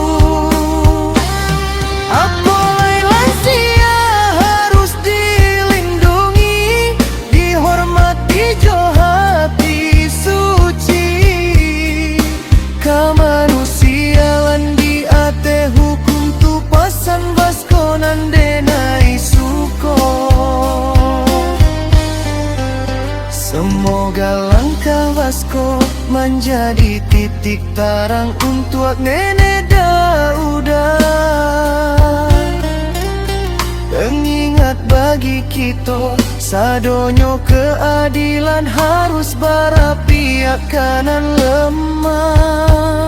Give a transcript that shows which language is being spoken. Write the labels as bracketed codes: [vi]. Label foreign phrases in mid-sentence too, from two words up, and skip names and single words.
[id] Apalai lansia harus dilindungi, dihormati jo hati suci. [min] Kemanusiaan di ate hukum tu pasan Vasco nan denai suko. [id] Semoga langkah Vasco menjadi titik terang untuk nenek Daudah. Pengingat bagi kita, sadonyo keadilan harus berpihak kanan lemah.